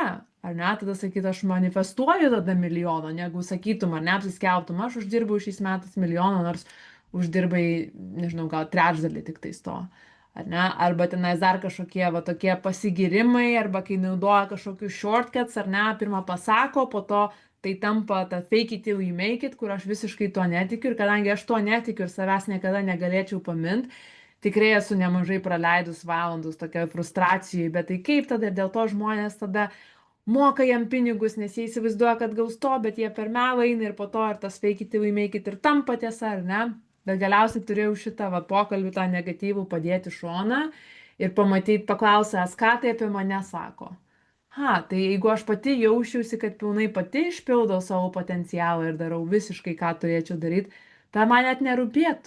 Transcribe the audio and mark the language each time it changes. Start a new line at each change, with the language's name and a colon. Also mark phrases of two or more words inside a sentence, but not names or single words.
Lithuanian: Ar ne, tada sakyt, aš manifestuoju tada milijoną, negu sakytum, ar neapsiskelbtum, aš uždirbau šiais metais milijoną, nors uždirbai, nežinau, gal trečdalį tik tais to. Ar ne? Arba tenais dar kažkokie va tokie pasigirimai, arba kai naudoja kažkokius shortcuts, ar ne, pirmą pasako, po to tai tampa ta
English: fake it till you make it,
Lithuanian: kur aš visiškai to netikiu, ir kadangi aš to netikiu ir savęs niekada negalėčiau pamint, tikrai esu nemažai praleidus valandus tokioj frustracijai, bet tai kaip tada, ir dėl to žmonės tada moka jam pinigus, nes jie įsivaizduoja, kad gaus to, bet jie per melą eina ir po to ir tas
English: fake it till you make it
Lithuanian: ir tampa tiesa, ar ne? Bet galiausiai turėjau šitą va, pokalbį, tą negatyvų padėti šoną ir pamatyti, paklausęs, ką tai apie mane sako. Tai jeigu aš pati jausčiausi, kad pilnai pati išpildau savo potencialą ir darau visiškai, ką turėčiau daryti, tai man net nerūpėtų.